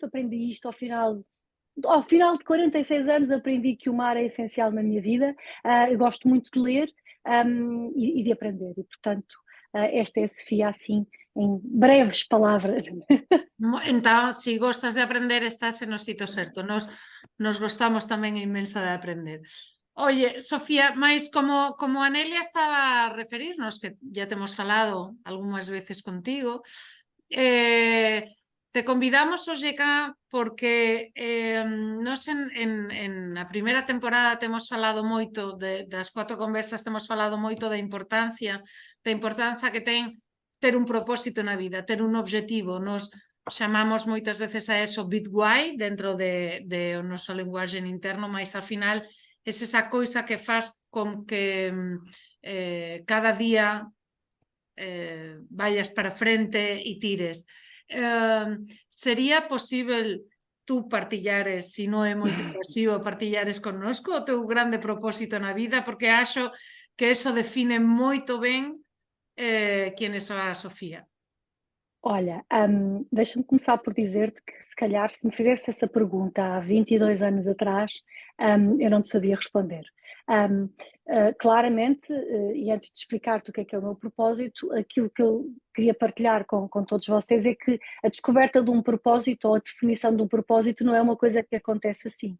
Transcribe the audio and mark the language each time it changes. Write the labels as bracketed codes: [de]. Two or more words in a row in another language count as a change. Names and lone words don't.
[pt] Aprendi isto ao final de 46 anos aprendi que o mar é essencial na minha vida. Eu gosto muito de ler e de aprender e, portanto, esta é a Sofia assim, em breves palavras. Então, se gostas de aprender, estás no sitio certo. [gl] Nos gostamos tamén imenso de aprender. Oye, Sofía, máis como a Nelia estaba a referirnos, que ya temos falado algunhas veces contigo, te convidamos hoxe cá porque nos en a primeira temporada temos falado moito das 4 conversas, temos falado moito da importancia que ten ter un propósito na vida, ter un obxectivo. Nos chamamos moitas veces a eso [en] big why [gl] dentro de o noso linguaxe interno, mas ao final é esa coisa que faz con que cada día vayas para frente e tires. Sería posible tú partillares, se non é moito invasivo, partillares connosco o teu grande propósito na vida, porque acho que eso define moito ben quen é a Sofía. [pt] Olha, deixa-me começar por dizer-te que se calhar se me fizesse essa pergunta há 22 anos atrás, eu não te sabia responder. Claramente, e antes de explicar-te o que é o meu propósito, aquilo que eu queria partilhar com todos vocês é que a descoberta de um propósito ou a definição de um propósito não é uma coisa que acontece assim.